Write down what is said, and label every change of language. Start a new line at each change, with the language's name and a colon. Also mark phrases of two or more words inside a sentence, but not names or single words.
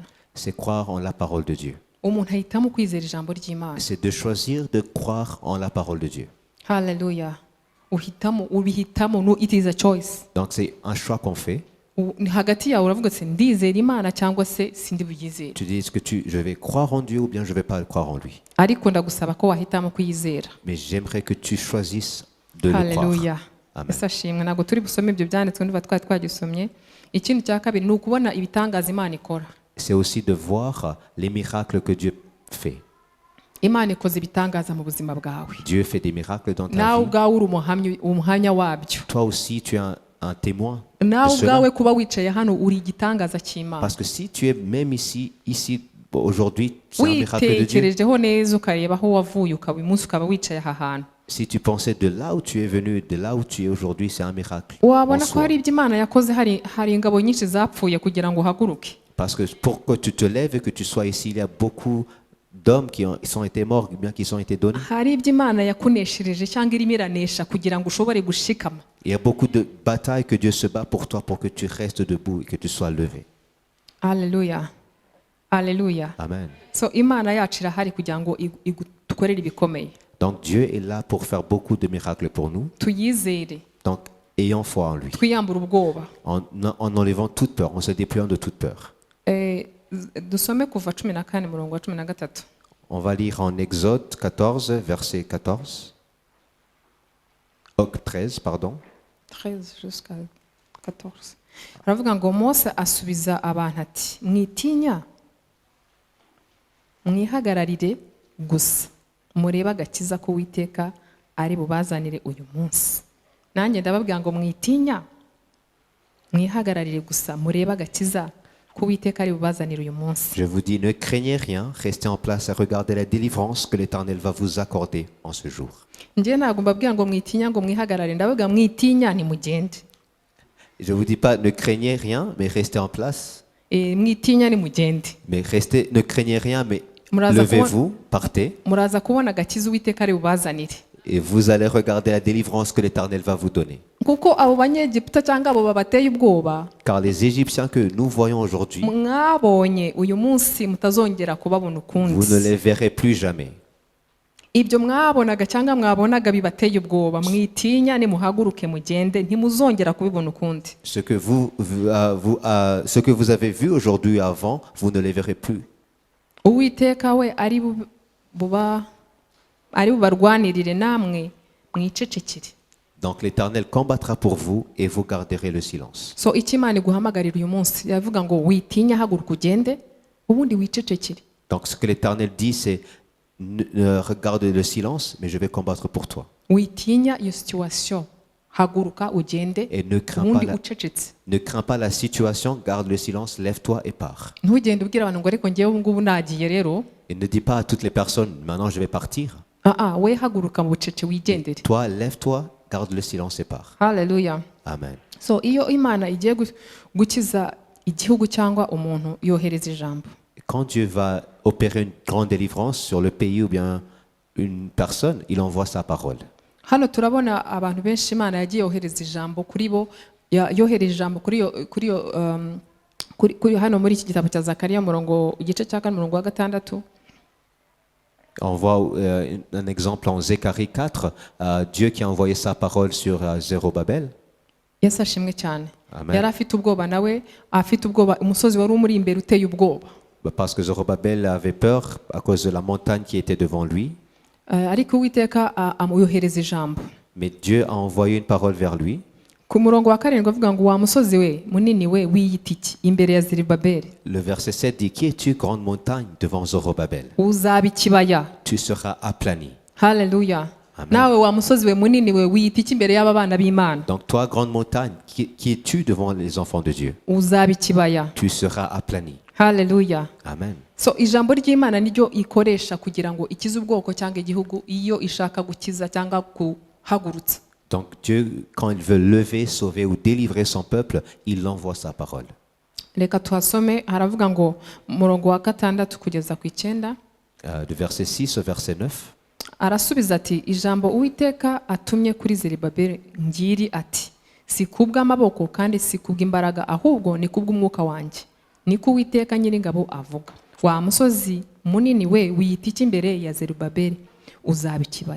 French: C'est croire en la parole de Dieu.
Kinyarwanda: umuntu ahitamo kwizera ijambo ry'imana
French: C'est de choisir de croire en la parole de Dieu.
Kinyarwanda: haleluya ubihitamo no
English: it is a choice
French: Donc c'est un choix qu'on fait.
Kinyarwanda: hagati yawe uravuga ati ndizera imana cyangwa se sindi buyizere
French: Tu dis, est-ce que je vais croire en Dieu ou bien je ne vais pas croire en lui?
Kinyarwanda: ariko ndagusaba ko wahitamo kuyizera
French: Mais j'aimerais que tu choisisses de le
Kinyarwanda: haleluya
French: croire. Amen.
Kinyarwanda: ese ashimwe ntabwo turi busome ibyo byanditswe niba twari twagisomye ikindi cya kabiri ni ukubona ibitangaza imana ikora
French: C'est aussi de voir les miracles que Dieu fait.
Kinyarwanda: imana ikoze ibitangaza mu buzima bwawe
French: Dieu fait des miracles dans ta
Kinyarwanda: nawe
French: vie.
Kinyarwanda: ubwawe uri umuhamya wabyo
French: Toi aussi, tu es un témoin de
Kinyarwanda: nawe
French: cela.
Kinyarwanda: ubwawe kuba wicaye hano uri igitangaza cy'imana
French: Parce que si tu es même ici aujourd'hui, c'est un miracle de Dieu.
Kinyarwanda: witekerejeho neza ukareba aho wavuye ukaba uyu munsi ukaba wicaye aha hantu
French: Si tu pensais de là où tu es venu, de là où tu es aujourd'hui, c'est un miracle. en
Kinyarwanda: wabona ko
French: soi.
Kinyarwanda: hari ibyo imana yakoze hari ingabo nyinshi zapfuye kugira ngo uhaguruke
French: Parce que pour que tu te lèves et que tu sois ici, il y a beaucoup d'hommes qui ont été morts, bien qui ont été donnés.
Kinyarwanda: hari ibyo imana yakuneshereje cyangwa irimo iranesha kugira ngo ushobore gushikama
French: Il y a beaucoup de batailles que Dieu se bat pour toi, pour que tu restes debout et que tu sois levé.
Kinyarwanda: haleluya Haleluya. Amen. So imana yacu irahari kugira ngo dukorere ibikomeye.
French: Donc Dieu est là pour faire beaucoup de miracles pour nous.
Kinyarwanda: Tuyizere.
French: Donc ayons foi en lui.
Kinyarwanda: Twiyambura ubwoba.
French: En enlevant toute peur, en se dépliant de toute peur.
Kinyarwanda: Dusome kuva 14 murongo wa 13.
French: On va lire en Exode 14, verset 14. 13, pardon. 13 jusqu'à 14.
Kinyarwanda: Aravuga ngo Mose asubiza abantu ati mwitinya mwihagararire gusa mureba agakiza ko Uwiteka ari bubazanire uyu munsi. Nanjye ndababwira ngo mwitinya mwihagararire gusa mureba agakiza ko Uwiteka ari bubazanire uyu munsi.
French: Je vous dis, ne craignez rien, restez en place et regardez la délivrance que l'Éternel va vous accorder en ce jour.
Kinyarwanda: Njye ntabwo mbabwira ngo mwitinya ngo mwihagararire, ndavuga mwitinya nimugende.
French: Je vous dis pas ne craignez rien, mais restez en place.
Kinyarwanda: Mwitinya nimugende.
French: Mais restez, ne craignez rien, mais levez-vous, partez.
Kinyarwanda: Muraza kubona agakiza Uwiteka ari bubazanire.
French: Et vous allez regarder la délivrance que l'Éternel va vous donner.
Kinyarwanda: Kuko abo banyegiputa cyangwa abo babateye ubwoba.
French: Car les Égyptiens que nous voyons aujourd'hui,
Kinyarwanda: mwabonye uyu munsi mutazongera kubabona ukundi.
French: vous ne les verrez plus jamais.
Kinyarwanda: Ibyo mwabonaga cyangwa mwabonaga bibateye ubwoba mwitinya nimuhaguruke mugende ntimuzongera kubibona ukundi.
French: Ce que vous avez vu aujourd'hui avant, vous ne les verrez plus.
Kinyarwanda: Uwiteka we ari bubarwanirire namwe mwicecekere.
French: Donc l'Éternel combattra pour vous et vous garderez le silence.
Kinyarwanda: So ikimana guhamagarira uyu munsi yavuga ngo witinya haguruka ugende ubundi wicecekere.
French: Donc ce que l'Éternel dit c'est regarde le silence, mais je vais combattre pour toi.
Kinyarwanda: Witinya iyo situation haguruka ugende ubundi ucecetse.
French: Ne crains pas la situation, garde le silence, lève-toi et pars.
Kinyarwanda: Ntugende ubwira abantu ngo ariko ngewe ngubu nagiye rero.
French: Et ne dis pas à toutes les personnes maintenant je vais partir.
Kinyarwanda: We haguruka mu bucece wigendere.
French: Toi lève-toi, garde le silence et pars.
Kinyarwanda: Hallelujah. Amen. So iyo Imana igiye gukiza igihugu cyangwa umuntu yohereza ijambo.
French: Quand Dieu va opérer une grande délivrance sur le pays ou bien une personne, il envoie sa parole.
Kinyarwanda: Hano turabona abantu benshi Imana yagiye yohereza ijambo kuri bo, yohereje ijambo kuri hano muri iki gitabo cya Zakariya murongo igice cya 4 murongo wa 6.
French: On voit un exemple en Zacharie 4, Dieu qui a envoyé sa parole sur Zérobabel.
Kinyarwanda: Yesu ashimwe cyane. Yari afite ubwoba nawe, afite ubwoba umusozi wari umuri imbere uteye ubwoba.
French: Parce que Zérobabel avait peur à cause de la montagne qui était devant lui.
Kinyarwanda: Ariko Uwiteka amuyohereza ijambo.
French: Mais Dieu a envoyé une parole vers lui.
Kinyarwanda: Ku murongo wa 7 avuga ngo wa musozi we munini we wiyita iki imbere ya Zerubabeli.
French: Le verset 7 dit, qui es-tu, grande montagne, devant Zorobabel?
Kinyarwanda: Uzaba ikibaya.
French: Tu seras aplani.
Kinyarwanda: Hallelujah. Amen. Nawe wa musozi we munini we wiyita iki imbere y'aba bana b'Imana.
French: Donc toi, grande montagne, qui es-tu devant les enfants de Dieu?
Kinyarwanda: Uzaba ikibaya.
French: Tu seras aplani.
Kinyarwanda: Hallelujah. Amen. So ijambo ry'Imana niryo ikoresha kugira ngo ikize ubwoko cyangwa igihugu iyo ishaka gukiza cyangwa kuhagurutsa.
French: Donc Dieu, quand il veut lever, sauver ou délivrer son peuple, il envoie sa parole.
Kinyarwanda: Reka tuhasome haravuga ngo murongo wa 6 kugeza ku 9.
French: De verset 6 au verset 9.
Kinyarwanda: Arasubiza ati ijambo Uwiteka atumye kuri Zerubabeli ngiri ati si kubw'amaboko kandi si kubw'imbaraga ahubwo ni kubw'umwuka wanjye niko Uwiteka Nyiringabo avuga. Wa musozi munini we wiyita iki imbere ya Zerubabeli uzaba ikibaya.